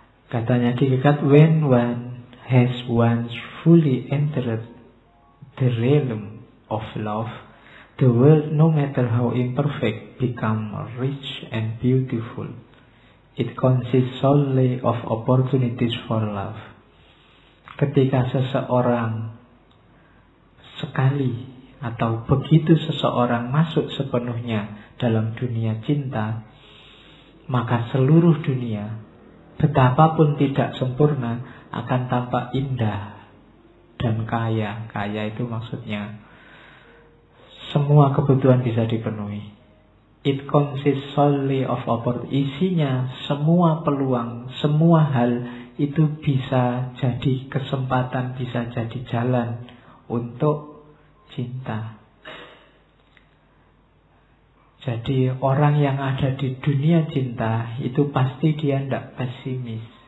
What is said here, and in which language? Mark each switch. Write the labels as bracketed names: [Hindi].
[Indonesian] Katanya [English] Kierkegaard, when one has once fully entered the realm of love, the world, no matter how imperfect, become rich and beautiful. It consists solely of opportunities for love. [Indonesian] Ketika seseorang sekali atau begitu seseorang masuk sepenuhnya dalam dunia cinta, maka seluruh dunia, betapapun tidak sempurna, akan tampak indah dan kaya. Kaya itu maksudnya semua kebutuhan bisa dipenuhi. [English] It consists solely of opportunity. [Indonesian] Isinya semua peluang, semua hal itu bisa jadi kesempatan, bisa jadi jalan untuk cinta. Jadi orang yang ada di dunia cinta itu pasti dia tidak pesimis.